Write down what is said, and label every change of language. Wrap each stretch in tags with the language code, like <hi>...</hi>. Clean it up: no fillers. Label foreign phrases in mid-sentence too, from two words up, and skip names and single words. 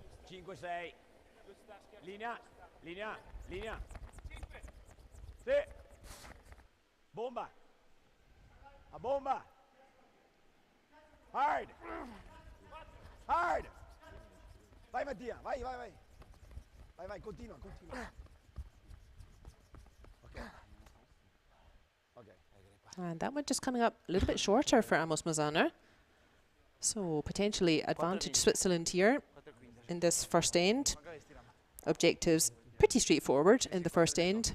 <it>5, 6. Linea, linea, linea. Sì. Bomba. A bomba. Hard. Hard. Vai Mattia, vai, vai, vai. Vai, vai, continua, continua.</it> <en>Okay. Okay. And that one just coming up a little bit shorter for Amos Mazaner. So potentially advantage Switzerland here in this first end. Objectives pretty straightforward in the first end.</en>